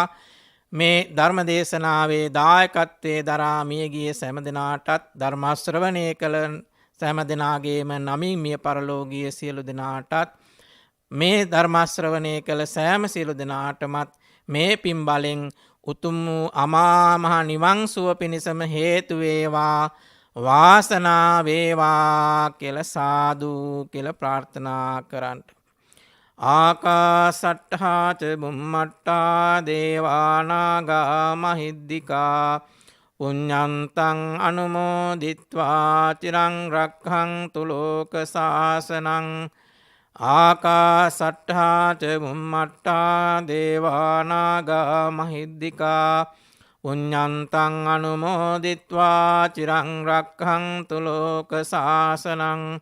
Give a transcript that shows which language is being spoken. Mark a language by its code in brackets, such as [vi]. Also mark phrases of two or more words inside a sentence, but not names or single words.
[si] මේ ධර්ම දේශනාවේ දායකත්වයේ දරා මියගිය සෑම දෙනාටත් ධර්ම ශ්‍රවණය කළ සෑම දෙනාගේම නමින් මිය පරලෝකීය සියලු දෙනාටත් මේ ධර්ම ශ්‍රවණය කළ සෑම සියලු දෙනාටමත් මේ පින් බලෙන් උතුම් වූ අමා මහ නිවන් සුව පිණිසම හේතු වේවා. වාසනා වේවා කියලා සාදු කියලා ප්‍රාර්ථනා කරන්න. [pi] ආකාසට්ඨා ච බුම්මට්ඨා දේවානාගා මහිද්దికා පුඤ්ඤන්තං අනුමෝදිත්වා චිරං රක්ඛන්තු ලෝක සාසනං. ආකාසට්ඨා ච බුම්මට්ඨා දේවානාගා මහිද්దికා පුඤ්ඤන්තං අනුමෝදිත්වා චිරං රක්ඛන්තු ලෝක සාසනං.